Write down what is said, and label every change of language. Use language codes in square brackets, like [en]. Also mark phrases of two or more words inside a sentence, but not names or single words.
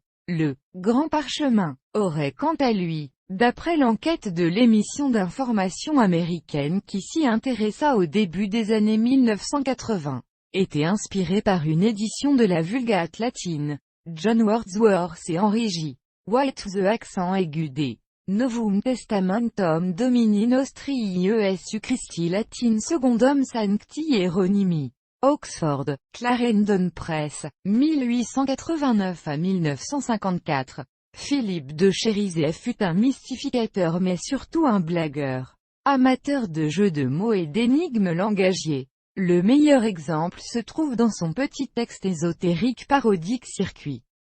[fr] Le grand parchemin aurait quant à lui, d'après l'enquête de l'émission d'information américaine qui s'y intéressa au début des années 1980, été inspiré par une édition de la Vulgate latine, John Wordsworth et Henry J. [la] White. [fr] The accent aigu des [la] Novum Testamentum Domini Nostri Iesu Christi Latin Secondum Sancti Hieronymi. [fr] Oxford, Clarendon Press, 1889 à 1954. Philippe de Chérizet fut un mystificateur mais surtout un blagueur. Amateur de jeux de mots et d'énigmes langagiers. Le meilleur exemple se trouve dans son petit texte ésotérique parodique Circuit.